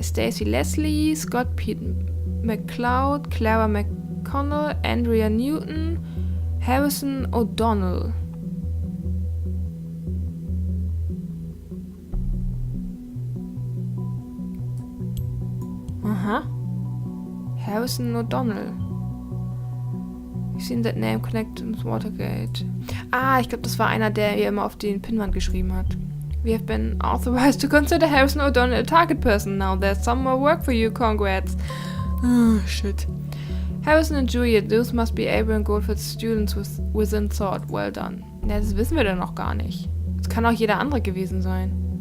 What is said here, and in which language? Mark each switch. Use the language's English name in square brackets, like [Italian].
[English] Stacey Leslie, Scott Pete McCloud, Clara McConnell, Andrea Newton, Harrison O'Donnell. Aha. Harrison O'Donnell. I've seen that name connected with Watergate. [German] Ich glaube, das war einer, der ihr immer auf den Pinnwand geschrieben hat. [English] We have been authorized to consider Harrison O'Donnell a target person. Now there's some more work for you, congrats. Shit. Harrison and Juliet, those must be Abraham Goldfels students within thought. Well done. [German] Ja, das wissen wir doch noch gar nicht. Das kann auch jeder andere gewesen sein.